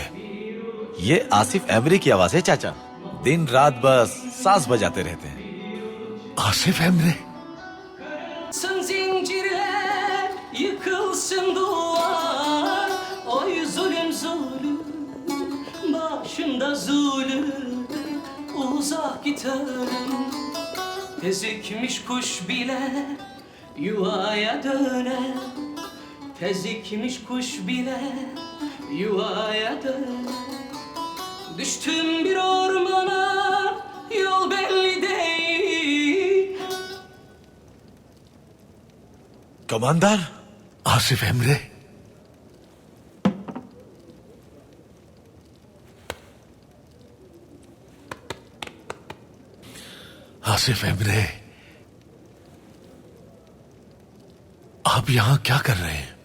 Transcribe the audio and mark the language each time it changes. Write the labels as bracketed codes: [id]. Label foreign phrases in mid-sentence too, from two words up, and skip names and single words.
[hi] ये आसिफ एमरी की आवाज है चाचा। दिन रात बस साज बजाते रहते हैं। आसिफ एमरी? [tr] Zincirler yıkılsın duvar, oy zulüm zulüm, başında zulüm, uzak giderim. Tezikmiş kuş bile yuvaya döner, tezikmiş kuş bile yuvaya döner. Düştüm bir ormana, yol belli değil. [hi] कमांडर आसिफ एमरे? आसिफ एमरे, आप यहां क्या कर रहे हैं?